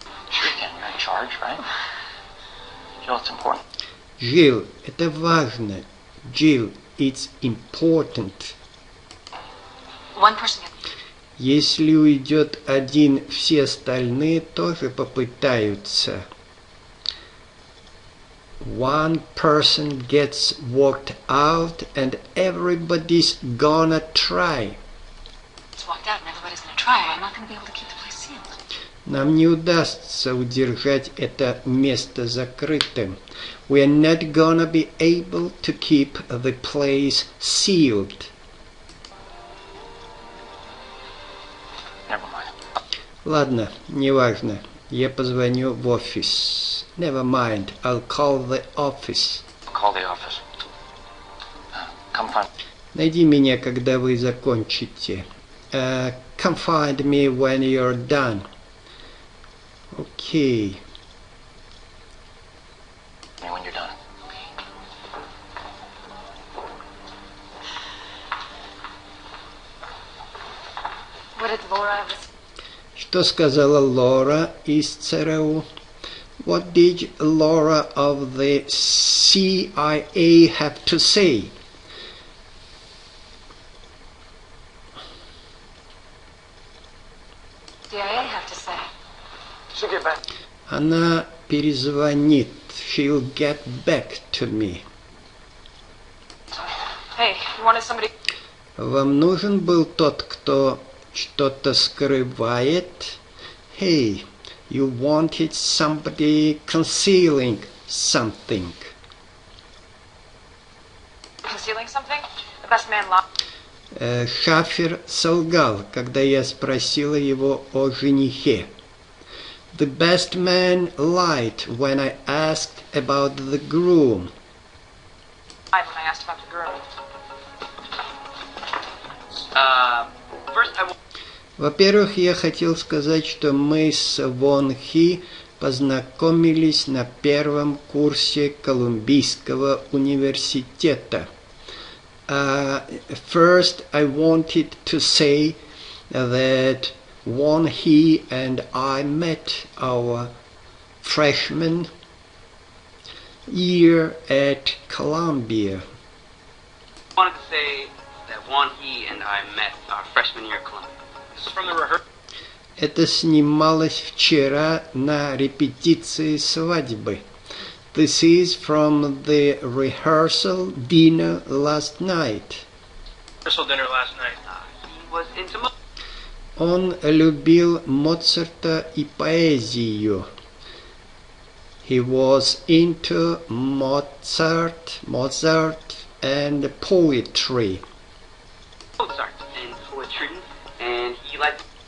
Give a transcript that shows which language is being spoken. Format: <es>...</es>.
<en>Sure you can. You're in charge, right? Jill, it's important.</en> <ru>Jill, это важно.</ru> <en>Jill, it's important. One person.</en> <ru>Если уйдет один, все остальные тоже попытаются.</ru> <en>One person gets walked out and everybody's gonna try. It's walked out and everybody's gonna try. I'm not gonna be able to keep the place sealed.</en> <ru>Нам не удастся удержать это место закрытым.</ru> <en>We are not gonna be able to keep the place sealed. Never mind.</en> <ru>Ладно, неважно. Я позвоню в офис.</ru> <en>Never mind, I'll call the office. I'll call the office. Come find...</en> <ru>Найди меня, когда вы закончите.</ru> <en>Come find me when you're done. Okay. When you're done. What did Laura have to say?</en> <ru>Что сказала Лора из ЦРУ?</ru> <en>What did Laura of the CIA have to say? CIA have to say? She'll get back.</en> <ru>Она перезвонит.</ru> <en>She'll get back to me. Hey, you wanted somebody...</en> <ru>Вам нужен был тот, кто что-то скрывает?</ru> <en>Hey, you wanted somebody concealing something. Concealing something? The best man lied.</en> <ru>Шафер солгал, когда я спросила его о женихе.</ru> <en>The best man lied when I asked about the groom. Lied when I asked about the girl. First I will...</en> <ru>Во-первых, я хотел сказать, что мы с Вон Хи познакомились на первом курсе Колумбийского университета.</ru> <en>First, I wanted to say that Won Hee and I met our freshman year at Columbia. I wanted to say that Won Hee and I met our freshman year at Columbia. This is from the rehearsal.</en> <ru>Это снималось вчера на репетиции свадьбы.</ru> <en>This is from the rehearsal dinner last night. Rehearsal dinner last night. He was into...</en> <ru>Он любил Моцарта и поэзию.</ru> <en>He was into Mozart and poetry. Mozart and poetry, and he liked...</en>